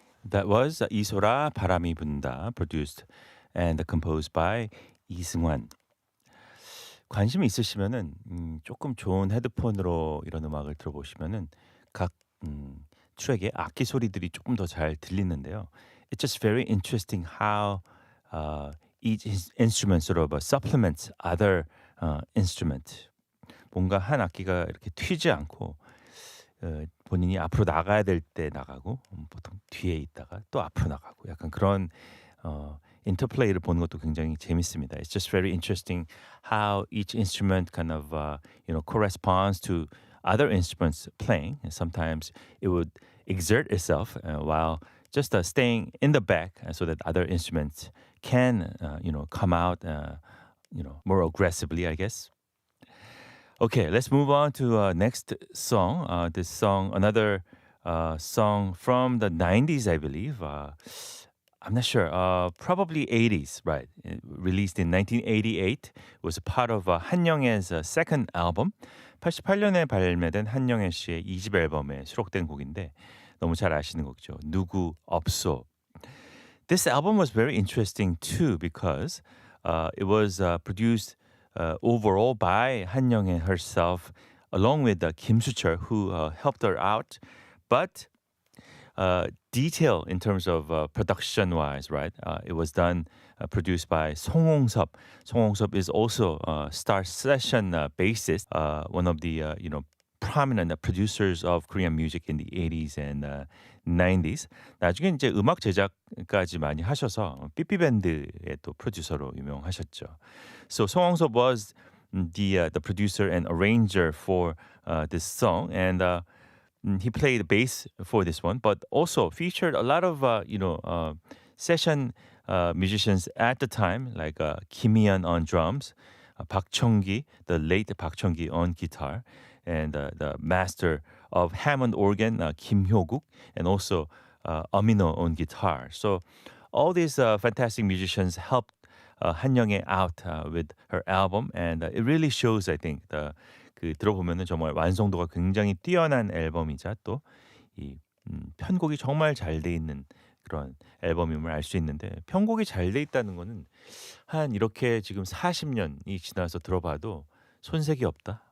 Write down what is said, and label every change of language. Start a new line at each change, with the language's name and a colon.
English: That was 이소라 바람이 분다, produced and composed by 이승환.
Korean: 관심이 있으시면은 조금 좋은 헤드폰으로 이런 음악을 들어보시면은 각 트랙의 악기 소리들이 조금 더 잘 들리는데요.
English: It's just very interesting how each instrument sort of supplements other instrument.
Korean: 뭔가 한 악기가 이렇게 튀지 않고 본인이 앞으로 나가야 될 때 나가고 보통 뒤에 있다가 또 앞으로 나가고 약간 그런 인터플레이를 보는 것도 굉장히 재밌습니다.
English: It's just very interesting how each instrument kind of corresponds to other instruments playing. And sometimes it would exert itself while just staying in the back so that other instruments can come out more aggressively, I guess. Okay, let's move on to next song. This song, another song from the 90s, I believe. I'm not sure. Probably 80s, right? Released in 1988. It was a part of 한영애's second album.
Korean: 88년에 발매된 한영애 씨의 2집 앨범에 수록된 곡인데 너무 잘 아시는 곡이죠. 누구 없소.
English: This album was very interesting too because it was produced overall by 한영애 herself along with Kim Soo-chul who helped her out. But detail in terms of production wise, right? It was done, produced by Song Hong-seop. Song Hong-seop is also a Star Session bassist, one of the prominent producers of Korean music in the 80s and 90s.
Korean: 나중에 이제 음악 제작까지 많이 하셔서 삐삐밴드의 또 프로듀서로 유명하셨죠.
English: So Song Hong-seop was the producer and arranger for this song, and he played bass for this one, but also featured a lot of session musicians at the time, like Kim Hee-yeon on drums, Park Chung-gi, the late Park Chung-gi on guitar, and the master of Hammond organ, Kim Hyo-guk, and also Amino on guitar. So all these fantastic musicians helped 한영애 out with her album, and it really shows, I think,
Korean: 그 들어보면은 정말 완성도가 굉장히 뛰어난 앨범이자 또 이 편곡이 정말 잘 돼 있는 그런 앨범임을 알 수 있는데 편곡이 잘 돼 있다는 거는 한 이렇게 지금 40년이 지나서 들어봐도 손색이 없다.